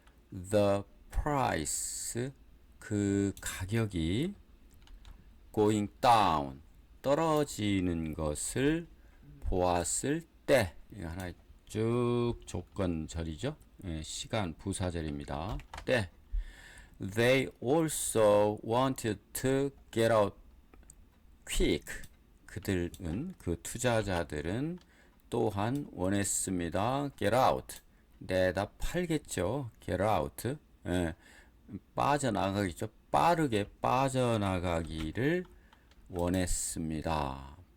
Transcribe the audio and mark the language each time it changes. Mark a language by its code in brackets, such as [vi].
[en] The price [ko] 그 가격이 [en] going down [ko] 떨어지는 것을 보았을 때 이거 하나 쭉 조건절이죠. 시간 부사절입니다. 때 [en] They also wanted to get out quick. [ko] 그들은 그 투자자들은 또한 원했습니다. [en] Get out. [ko] 내다 팔겠죠. [en] Get out. [ko] 빠져나가겠죠. 빠르게 빠져나가기를 원했습니다.